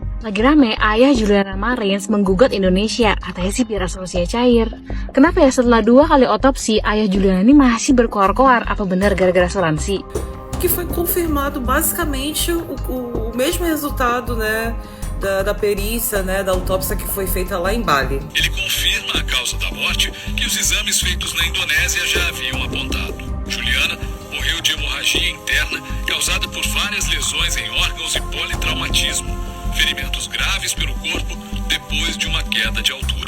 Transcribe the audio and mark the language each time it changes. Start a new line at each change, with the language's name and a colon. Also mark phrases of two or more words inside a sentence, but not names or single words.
Indonesian: Lagi rame, ayah Juliana Marins menggugat Indonesia, katanya sih biar asumsinya cair. Kenapa ya setelah 2 kali otopsi, ayah Juliana ini masih berkoar-koar? Apa benar gara-gara asuransi?
Portuguese: Que foi confirmado basicamente o mesmo resultado, né, da perícia, né, da autópsia que foi feita lá em Bali. Ele confirma a causa da morte que os exames feitos na Indonésia já haviam apontado. Juliana morreu de hemorragia interna causada por várias lesões em órgãos e politraumatismo, ferimentos graves pelo corpo depois de uma queda de altura.